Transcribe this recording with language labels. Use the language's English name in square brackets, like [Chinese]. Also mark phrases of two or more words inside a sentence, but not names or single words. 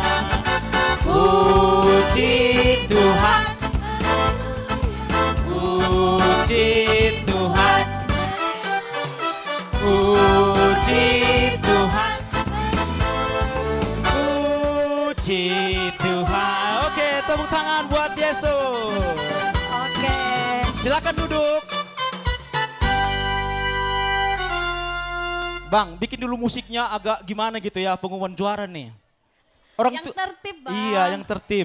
[Indonesian] Puji Tuhan. Puji Tuhan. Puji Tuhan. Puji Tuhan. Oke, tepuk tangan buat Yesus. Oke. Silakan duduk. Bang, bikin dulu musiknya agak gimana gitu ya, pengumuman juara nih. Yang tertib, Bang. Iya, yang tertib.